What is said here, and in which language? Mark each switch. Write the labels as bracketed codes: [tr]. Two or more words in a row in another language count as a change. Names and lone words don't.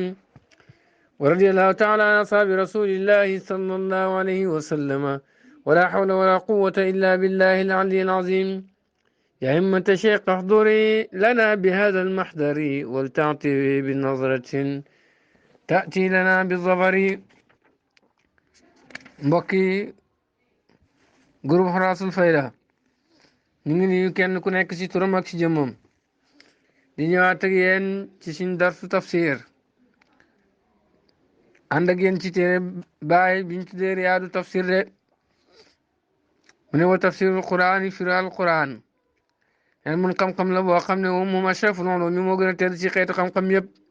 [ar] ورضي الله تعالى عن أصحاب رسول الله صلى الله عليه وسلم ولا حول ولا قوة إلا بالله العلي العظيم. يا همة الشيخ احضري لنا بهذا المحضر ولتعطي بنظرة تأتي لنا بالظفر. [wo] mbokki groupe Xuraasul Fayda ñu ngi nuyu kenn ku nekk ci turam ak ci jëmmam di ñëwaat ak yéen ci suñ darsu tafsir ànd ak yéen ci téere baay biñ tuddee Riyaadu tafsir de mu ne [ar] وتفسير القرآن [wo] firi al Quraan leen mun xam-xam la boo xam ne moom [ar] أشرف العلوم [wo] mi moo gën a tedd ci xeetu xam-xam yëpp.